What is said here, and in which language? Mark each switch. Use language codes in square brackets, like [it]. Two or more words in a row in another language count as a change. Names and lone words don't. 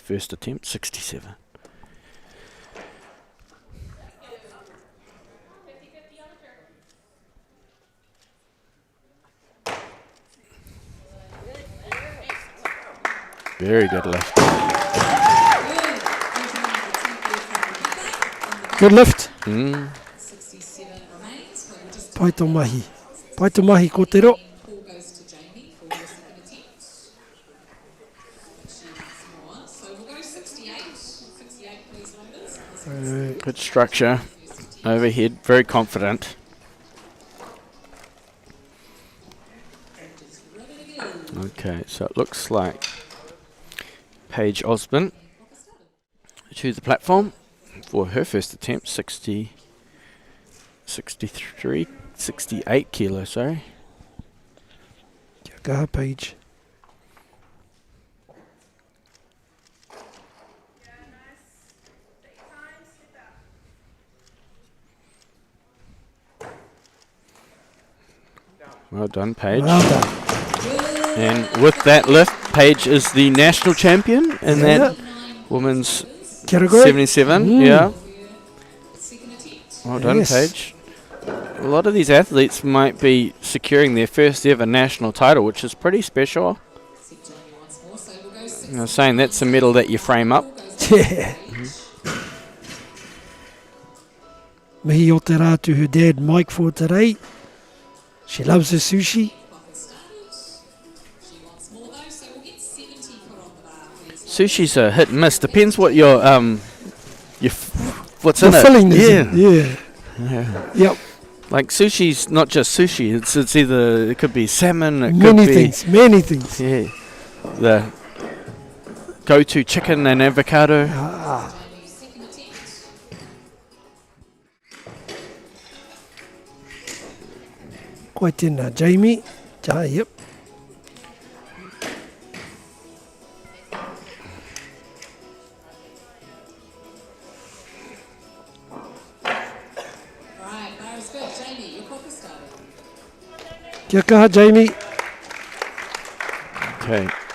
[en] First attempt, 67. Very good lift. Good lift. [mi] Paito mahi. Paito mahi ko te ro. [en] Good structure. Overhead, very confident. Okay, so it looks like Paige Osborne to the platform for her first attempt, 68 kilos, sorry. [mi] Kia kaha, Paige. [en] Well done, Paige. Well done. And with that lift, Paige is the national champion in that women's category. 77. Yeah. Well done, Paige. A lot of these athletes might be securing their first ever national title, which is pretty special. You know, saying that's a medal that you frame up. Yeah. [mi] Mihi o te rātu [en] her dad, Mike, for today. She loves her sushi. Sushi's a hit and miss. Depends what your what's in it. The filling is Yeah. Yeah. Yep. Like sushi's not just sushi. It's either it could be salmon. It Many could things. be Many things. Yeah. The go-to chicken and avocado. [mi] Koe tēnā, Jamie. Yep. Kia kaha, Jamie. [en] Okay.